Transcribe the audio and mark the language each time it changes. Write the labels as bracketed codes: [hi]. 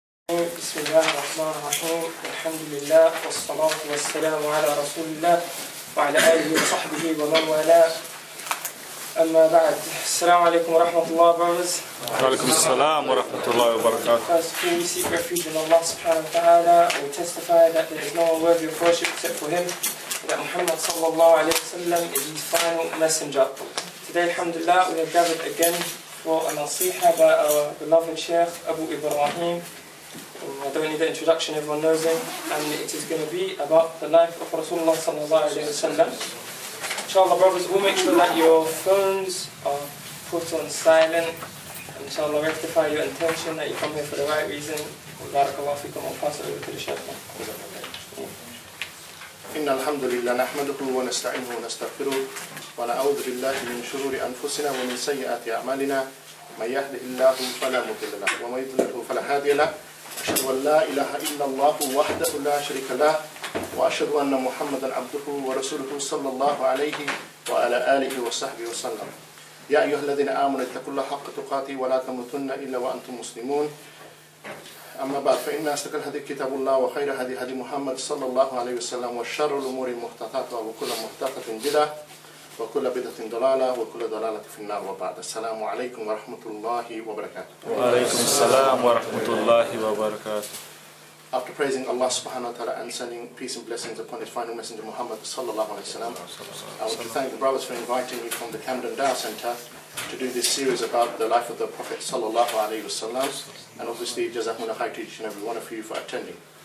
[ar] بسم الله الرحمن الرحيم الحمد لله والصلاة والسلام على رسول الله وعلى آله وصحبه ومن والاه أما بعد السلام عليكم ورحمة الله brothers. وعليكم السلام ورحمة الله وبركاته. [en] First of all, we seek refuge in Allah subhanahu wa ta'ala. We testify that there is no one worthy of worship except for Him, that Muhammad sallallahu alayhi wa sallam is His final messenger. Today, alhamdulillah, we have gathered again for a nasiha by our beloved Sheikh Abu Ibrahim. I don't need the introduction, everyone knows him, and it is going to be about the life of Rasulullah sallallahu alayhi wa sallam. Inshallah, brothers, we'll make sure that your phones are put on silent. Inshallah, rectify your intention that you come here for the right reason. Barakallahu fikum. I'll pass it over to the Shaykh. [ar] إن الحمد لله نحمده ونستعينه ونستغفره ونعوذ بالله من شرور أنفسنا ومن سيئات أعمالنا من يهده الله فلا مضل له ومن يضلل فلا هادي له أشهد أن لا إله إلا الله وحده لا شريك له وأشهد أن محمدا عبده ورسوله صلى الله عليه وعلى آله وصحبه وسلم يا أيها الذين آمنوا اتقوا الله حق تقاته ولا تموتن إلا وأنتم مسلمون أما بعد فإن أصدق الحديث كتاب الله وخير هدي محمد صلى الله عليه وسلم وشر الأمور محدثاتها وكل محدثة بدعة وكل بدعة ضلالة وكل ضلالة في النار وبعد السلام عليكم ورحمة الله وبركاته. وعليكم السلام ورحمة الله وبركاته. [en] After praising Allah subhanahu wa ta'ala and sending peace and blessings upon His final messenger Muhammad sallallahu alayhi wa sallam, I want to thank the brothers for inviting me from the Camden Dawah Center to do this series about the life of the Prophet sallallahu alayhi wa sallam, and obviously jazakumullah khair to each and every one of you for attending.